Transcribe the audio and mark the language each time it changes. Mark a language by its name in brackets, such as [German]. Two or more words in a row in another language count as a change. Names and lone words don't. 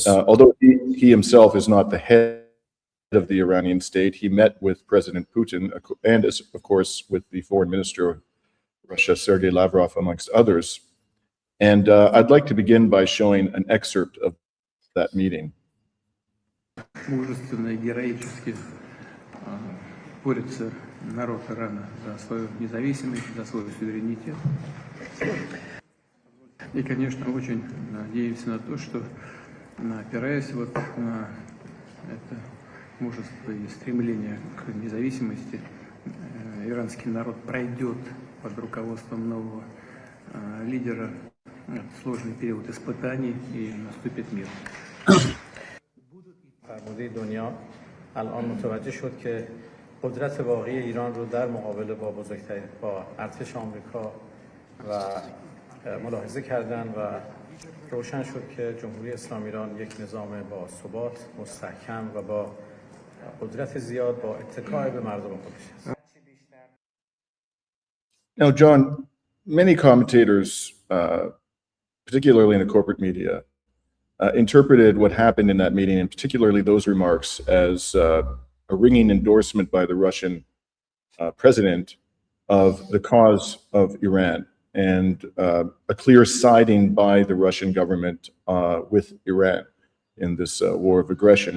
[English] Although he himself is not the head of the Iranian state, he met with President Putin and, of course, with the foreign minister of Russia, Sergei Lavrov, amongst others. And I'd like to begin by showing an excerpt of that meeting. [Russian] Мужественно и героически борется народ Ирана за свою независимость, за свой суверенитет. И, конечно, очень надеемся на то, что, опираясь вот на это мужество и стремление к независимости, иранский народ пройдет под руководством нового лидера сложный период испытаний и наступит мир. [Persian] فرموده دنیا الان متوجه شد که قدرت واقعی ایران رو در مقابله با ارتش آمریکا و ملاحظه کردن و روشن شد که جمهوری اسلامی ایران یک نظام با ثبات مستحکم و با قدرت زیاد با اتکای به مردم خودش است. [English] Now, John, many commentators, particularly in the corporate media, interpreted what happened in that meeting, and particularly those remarks, as a ringing endorsement by the Russian president of the cause of Iran, and a clear siding by the Russian government with Iran in this war of aggression.